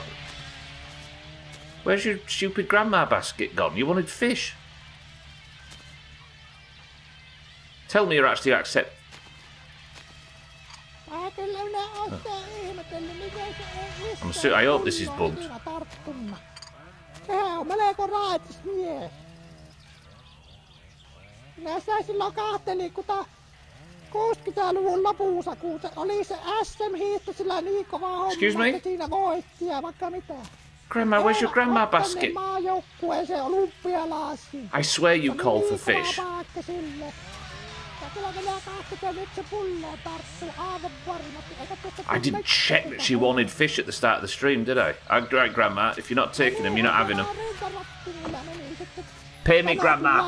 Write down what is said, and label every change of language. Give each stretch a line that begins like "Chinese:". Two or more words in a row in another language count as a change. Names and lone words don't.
English: Where's your stupid grandma basket gone? You wanted fish? Tell me you're actually accept... I hope this is bugged.
Finnish: Sehän on melko raitis mies. Minä sitä silloin kahtelin, kun 60-luvun lopussa, kun se oli se SM-hiihto sillä niin kova homma, että siinä voitti ja vaikka mitä.
English: Grandma, where's your grandma basket?
Finnish: Maajoukkueeseen olympialaisiin.
English: I swear you call for fish. I didn't check that she wanted fish at the start of the stream, did I? Right, Grandma, if you're not taking them, you're not having them. Pay me, Grandma.